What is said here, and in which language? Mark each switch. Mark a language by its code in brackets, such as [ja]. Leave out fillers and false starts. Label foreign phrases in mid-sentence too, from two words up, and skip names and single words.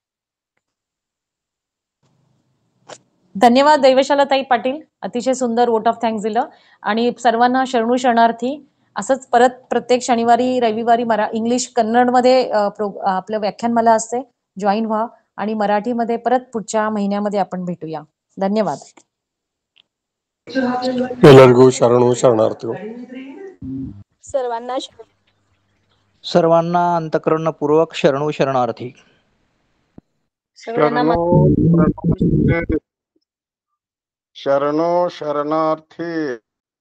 [mr] धन्यवाद दैवशालाताई पाटील, अतिशय सुंदर [en] vote of thanks [mr] दिलं. आणि सर्वांना [kn] ಶರಣು ಶರಣಾರ್ಥಿ. [mr] असंच परत प्रत्येक शनिवारी रविवारी इंग्लिश कन्नडमध्ये आपलं व्याख्यानमाला असते, जॉईन व्हा. आणि मराठीमध्ये परत पुढच्या महिन्यामध्ये आपण भेटूया. धन्यवाद. [kn] ಎಲ್ಲರಿಗೂ ಶರಣು ಶರಣಾರ್ಥಿಗಳು. [mr] सर्वांना अंतःकरणपूर्वक [kn] ಶರಣು ಶರಣಾರ್ಥಿ. ಶರಣು ಶರಣಾರ್ಥಿ.